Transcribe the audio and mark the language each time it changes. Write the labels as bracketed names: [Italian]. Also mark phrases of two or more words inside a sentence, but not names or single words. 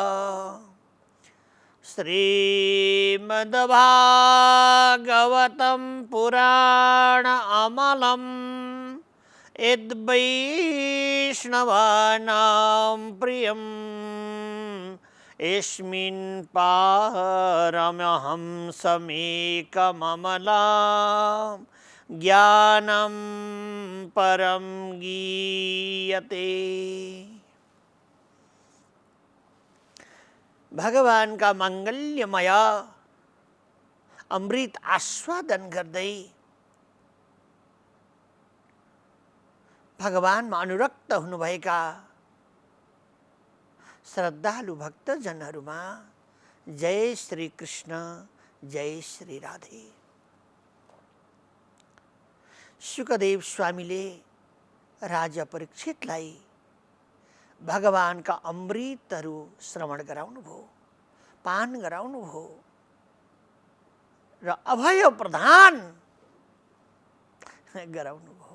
[Sanskrit] श्रीमद्भागवतं पुराण अमलं यद्वैष्णवानां प्रियम् यस्मिन् पारमहंसमेकममलां ज्ञानं परं गीयते। [Nepali] भगवान का मंगल्यमय अमृत आस्वादन गर्दै भगवानमा अनुरक्त हुनुभएका श्रद्धालु भक्तजनहरूमा जय श्री कृष्ण, जय श्री राधे। शुकदेव स्वामीले राजा परीक्षितलाई भगवानका अमृतहरू श्रवण गराउनुभयो, पान गराउनुभयो र अभय प्रदान गराउनुभयो।